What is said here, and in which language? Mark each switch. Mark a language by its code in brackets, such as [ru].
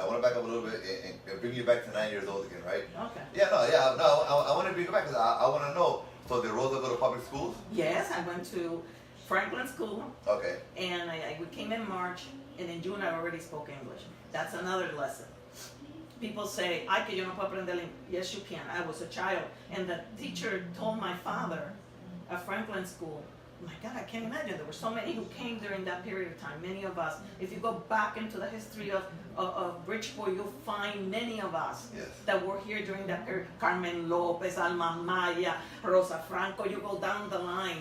[en] I want to back up a little bit and bring you back to 9 years old again, right? Okay. I want to bring you back because I want to know. So did Rosa go to public schools? Yes, I went to Franklin School, Okay. and we came in March, and in June I already spoke English. That's another lesson. People say, [es] ay, que yo no puedo aprender inglés. [en] Yes, you can. I was a child. And the teacher told my father at Franklin School, my God, I can't imagine. There were so many who came during that period of time, many of us. If you go back into the history of Bridgeport, you'll find many of us Yes. that were here during that period. Carmen Lopez, Alma Maya, Rosa Franco, you go down the line.